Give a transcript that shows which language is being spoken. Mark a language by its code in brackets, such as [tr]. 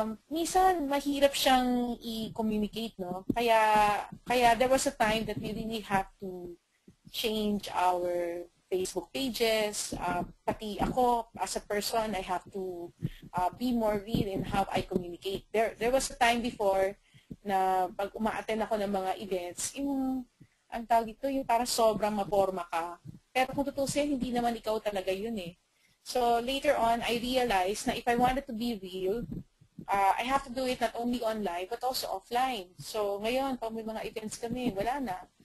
[tl] Minsan, mahirap siyang i-communicate, no? Kaya [en] there was a time that we really have to change our Facebook pages. [tl] Pati ako, [en] as a person, I have to be more real in how I communicate. There was a time before [tl] na pag uma-attend ako ng mga events, yung ang tawag dito, yung parang sobrang maporma ka. Pero kung tutusin, hindi naman ikaw talaga yun eh. [en] So later on, I realized na if I wanted to be real, I have to do it not only online, but also offline. [tl] So ngayon, pag may mga events kami, wala na.